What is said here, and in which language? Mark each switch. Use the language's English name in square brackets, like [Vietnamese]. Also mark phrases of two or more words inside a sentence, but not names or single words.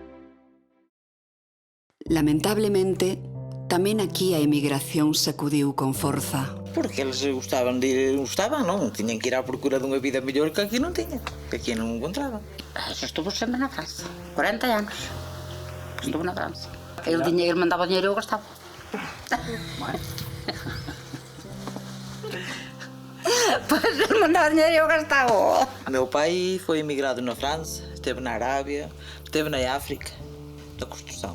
[Galician] Lamentablemente, tamén aquí a emigración sacudiu con forza. Porque eles gostaban, non? Tiñan que ir á procura dunha vida mellor que aquí non tiñan, que aquí non encontraban. Estuvo sempre na França, 40 anos. Estuvo na França. [Portuguese] Ele mandaba o dinheiro e eu gastava. Pois ele mandava o dinheiro e eu gastava. Meu pai foi emigrado na França, esteve na Arábia, esteve na África, da construção.